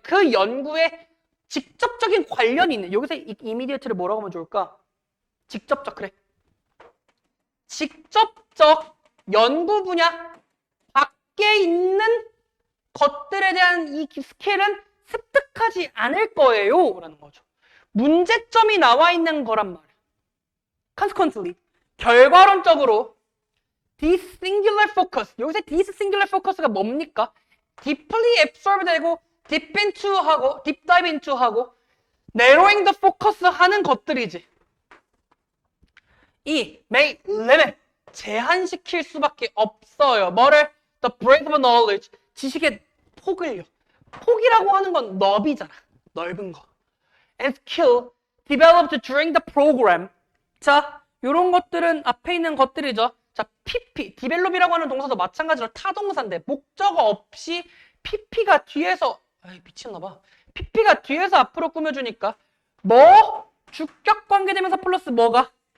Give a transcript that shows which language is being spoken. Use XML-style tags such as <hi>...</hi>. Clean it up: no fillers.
<ko>그 연구에 직접적인 관련이 있는. 여기서 immediate를 뭐라고 하면 좋을까? 직접적. 그래. 직접적 연구 분야 밖에 있는 것들에 대한 이 스킬은 습득하지 않을 거예요 라는 거죠. 문제점이 나와 있는 거란 말이야.</ko> <en>Consequently,</en> <ko>결과론적으로</ko> <en>this singular focus, 여기서 this singular focus가 뭡니까? deeply absorb 되고 deep into 하고 deep dive into 하고 narrowing the focus 하는 것들이지.</en> <ko>이 may limit, 제한시킬 수밖에 없어요. 뭐를?</ko> <en>The breadth of knowledge,</en> <ko>지식의 폭을요. 폭이라고 하는 건 너비잖아. 넓은 거.</ko> <en>And skill developed during the program.</en> <ko>자, 요런 것들은 앞에 있는 것들이죠. 자, PP, develop이라고 하는 동사도 마찬가지로 타동사인데 목적 없이 PP가 뒤에서 미쳤나봐. PP가 뒤에서 앞으로 꾸며주니까 뭐? 주격 관계대명사 플러스 뭐가?</ko>